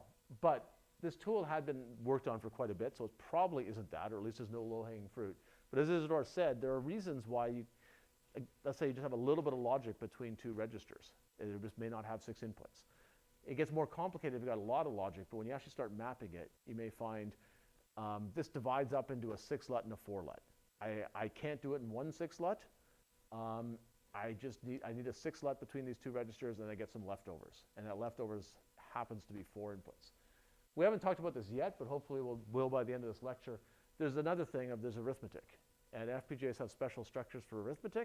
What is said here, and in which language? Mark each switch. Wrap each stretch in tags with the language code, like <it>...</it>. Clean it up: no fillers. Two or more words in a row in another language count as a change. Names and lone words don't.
<en>But this tool had been worked on for quite a bit, so it probably isn't that, or at least there's no low-hanging fruit. But as Isidore said, there are reasons why you, let's say you just have a little bit of logic between 2 registers. It just may not have 6 inputs. It gets more complicated if you've got a lot of logic, but when you actually start mapping it, you may find this divides up into a 6-LUT and a 4-LUT. I can't do it in one 6-LUT. I need a 6-LUT between these 2 registers, and I get some leftovers. And that leftovers happens to be 4 inputs. We haven't talked about this yet, but hopefully we'll by the end of this lecture. There's another thing there's arithmetic. And FPGAs have special structures for arithmetic.</en>